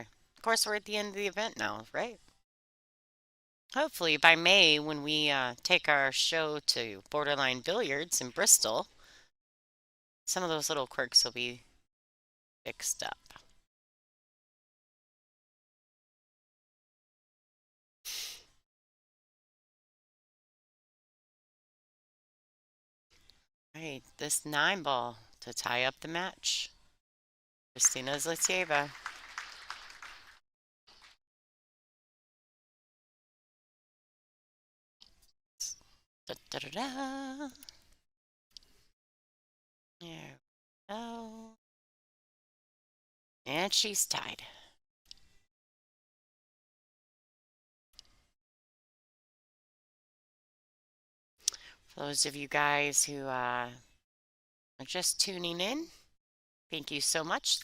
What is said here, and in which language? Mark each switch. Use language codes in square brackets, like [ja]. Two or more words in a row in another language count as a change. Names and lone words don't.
[en] Of course, we're at the end of the event now, right? Hopefully by May, when we take our show to Borderline Billiards in Bristol, some of those little quirks will be fixed up. All right, this 9 ball to tie up the match. Kristina Zlateva. Da, da, da, da. There we go. And she's tied. For those of you guys who are just tuning in, thank you so much.